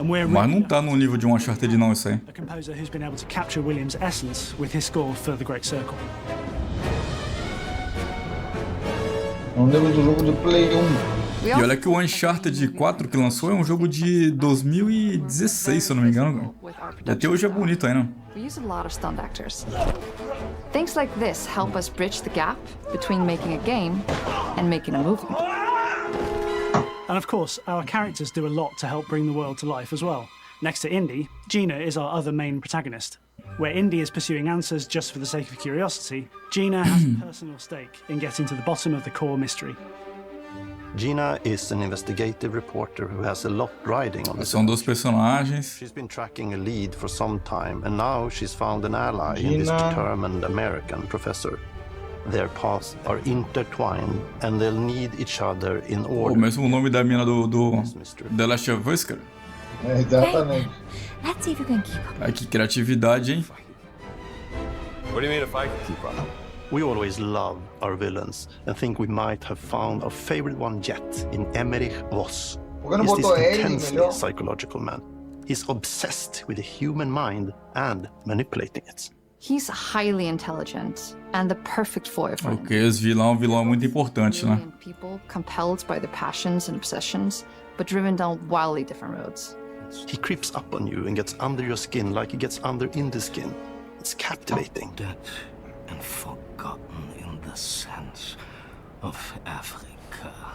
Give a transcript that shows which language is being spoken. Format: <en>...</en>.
<pt>Mas não tá no nível de um Uncharted não, isso aí.</pt> <en>A composer who's been able to capture Williams' essence with his score for The Great Circle.</en> <pt>Não lembro do jogo de Play 1. E olha que o Uncharted 4 que lançou é um jogo de 2016, se eu não me engano. E até hoje é bonito ainda.</pt> <en>We use a lot of stunt actors. Things like this help us bridge the gap between making a game and making a movie. And of course, our characters do a lot to help bring the world to life as well. Next to Indy, Gina is our other main protagonist. Where Indy is pursuing answers just for the sake of curiosity, Gina has a personal stake in getting to the bottom of the core mystery. Gina is an investigative reporter who has a lot riding on the</en> <pt>São dois personagens.</pt> <en>She's been tracking a lead for some time, and now she's found an ally in this determined American professor. Their paths are intertwined, and they'll need each other in order.</en> <pt>O mesmo nome da mina do The Last of Us, cara. É, exatamente.</pt> <en>Let's see if you can keep up.</en> <pt>Ai, que criatividade, hein?</pt> <en>What do you mean if I can keep up? We always love our villains and think we might have found our favorite one yet in Emmerich Voss. He's this intensely psychological man. He's obsessed with the human mind and manipulating it. He's highly intelligent and the perfect foil for him.</en> <pt>Ok, esse vilão é muito importante, né?</pt> <en>People compelled by their passions and obsessions, but driven down wildly different roads. He creeps up on you and gets under your skin like he gets under Indy's skin. It's captivating. Dead and forgotten in the sense of Africa.</en>